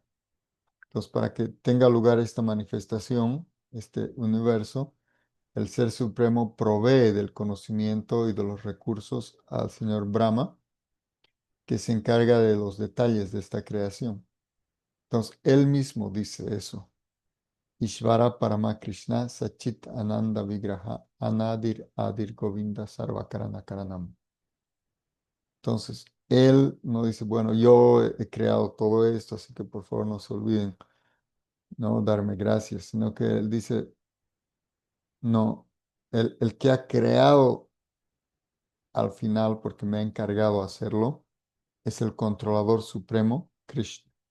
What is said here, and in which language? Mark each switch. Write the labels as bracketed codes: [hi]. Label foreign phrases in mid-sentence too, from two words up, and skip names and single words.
[es] Entonces, para que tenga lugar esta manifestación, este universo, el Ser Supremo provee del conocimiento y de los recursos al señor Brahma, que se encarga de los detalles de esta creación. Entonces, él mismo dice eso. [sa] Ishvara Parama Krishna Sachit Ananda Vigraha Anadir Adir Govinda Sarvakarana Karanam. [es] Entonces, él no dice, bueno, yo he creado todo esto, así que por favor no se olviden, no darme gracias, sino que él dice, no, el que ha creado al final, porque me ha encargado hacerlo, es el controlador supremo, Krishna.